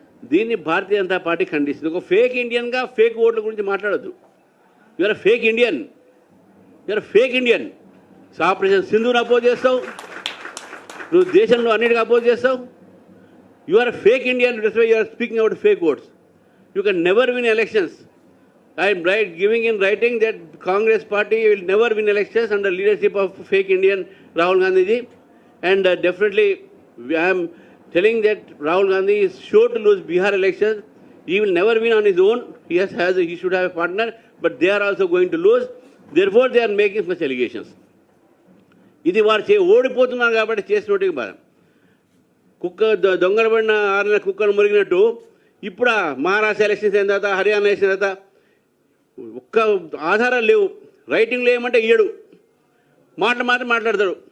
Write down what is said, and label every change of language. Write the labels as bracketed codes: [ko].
[te] దీన్ని భారతీయ జనతా పార్టీ ఖండిస్తుంది. ఒక fake ఇండియన్గా fake ఓట్ల గురించి మాట్లాడద్దు. [en] You're fake Indian, you're fake Indian. [te] Operation సింధూని oppose చేస్తావు, నువ్వు దేశంలో అన్నిటికీ అపోజ్ చేస్తావు. [en] You are fake Indian, that's why you are speaking about fake votes. You can never win elections. I am giving in writing that Congress party will never win elections under leadership of fake Indian Rahul Gandhi ji, and definitely I am telling that Rahul Gandhi is sure to lose Bihar elections. He will never win on his own. He should have a partner, but they are also going to lose. Therefore they are making such allegations. [te] ఇది వారు ఓడిపోతున్నారు కాబట్టి చేసినట్టుగా బాధ. కుక్క దొంగలబడిన 6 నెలల కుక్కను మురిగినట్టు ఇప్పుడు Maharashtra elections అయిన తర్వాత, హర్యానా ఎలక్షన్ తర్వాత ఒక్క ఆధారాలు లేవు. రైటింగ్లో ఏమంటే ఇయ్యడు, మాత్రం మాట్లాడతాడు.